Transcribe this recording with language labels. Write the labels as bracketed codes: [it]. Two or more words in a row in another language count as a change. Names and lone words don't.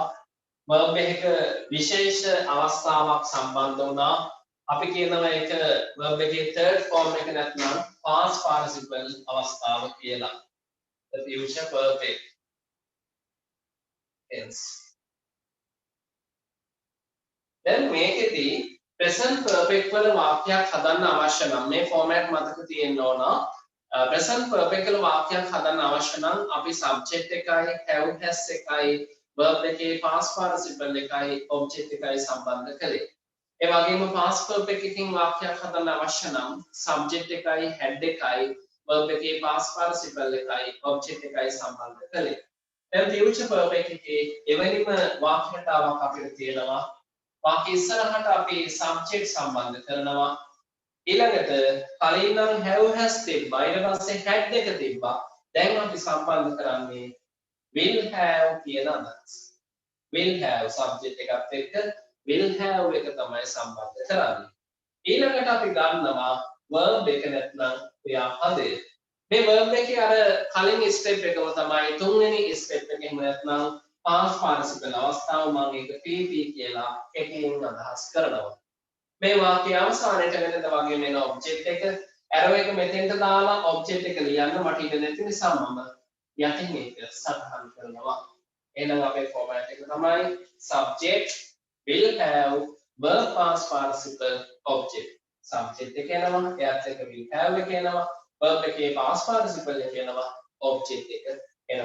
[si] verb එකක විශේෂ අවස්ථාවක් සම්බන්ධ වුණා. අපි කියනවා ඒක verb එකේ [en] third form [si] එක නැත්නම් [en] past participle [si] අවස්ථාව කියලා. [en] The future perfect tense. [si] දැන් මේකෙදී [en] present perfect [si] වල වාක්‍යයක් හදන්න අවශ්‍ය නම් මේ format මතක තියෙන්න ඕන. [en] present perfect [si] වල වාක්‍යයක් හදන්න අවශ්‍ය නම් අපි subject එකයි [en] have has [si] එකයි verb එකේ [en] past participle [si] එකයි object එකයි සම්බන්ධ කළේ. ඒ වගේම [en] past perfect [si] එකකින් වාක්‍යයක් හදන්න අවශ්‍ය නම් subject එකයි had එකයි verb එකේ [en] past participle [si] එකයි object එකයි සම්බන්ධ කළේ. දැන් [en] future perfect [si] එකේ එවැනිම වාක්‍ය රටාවක් අපිට තියෙනවා. වාක්‍ය ඉස්සරහට අපි subject සම්බන්ධ කරනවා. ඊළඟට කලින් නම් [en] have has [si] තිබ්බා. ඊට පස්සේ had එක තිබ්බා. දැන් අපි සම්බන්ධ කරන්නේ [en] will have [si] කියන අදහස. [en] will have [si] subject එකත් එක්ක [en] will have [si] එක තමයි සම්බන්ධ කරන්නේ. ඊළඟට අපි ගන්නවා verb එක නැත්නම් ක්‍රියාපදය. මේ verb එකේ අර කලින් step එකම තමයි තුන්වෙනි step එකෙන් නැත්නම් [en] past participle [si] අවස්ථාව මම ඒක PP කියලා එකකින් අදහස් කරනවා. මේ වාක්‍ය අවසානයේ වෙනද වගේ මේන ඔබ්ජෙක්ට් එක arrow එක මෙතෙන්ට දාලා ඔබ්ජෙක්ට් එක ලියන්න මට ඉඩ නැති නිසා මම යටින් ඒක සටහන් කරනවා. එහෙනම් අපේ format එක තමයි [en] subject will have verb past participle object. [si] subject එක එනවා එයාත් එක්ක [en] will have [si] එක එනවා verb එකේ [en] past participle [si] එක එනවා object එක එනවා.